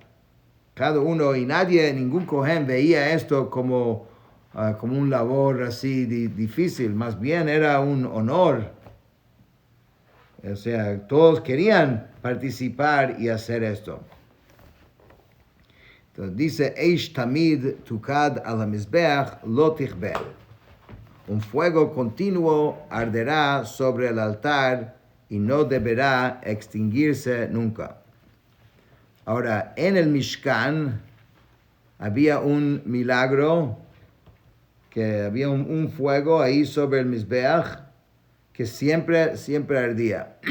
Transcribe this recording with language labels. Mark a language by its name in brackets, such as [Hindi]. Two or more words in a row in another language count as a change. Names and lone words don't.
[Spanish] Cada uno y nadie, ningún Cohen veía esto como un labor así difícil. Más bien era un honor. O sea, todos querían participar y hacer esto. Entonces dice, [Hebrew] אש תמיד תוקד על המזבח לא תכבה. [Spanish] Un fuego continuo arderá sobre el altar y no deberá extinguirse nunca. Ahora, en el Mishkan había un milagro, que había un fuego ahí sobre el Mizbeach que siempre ardía.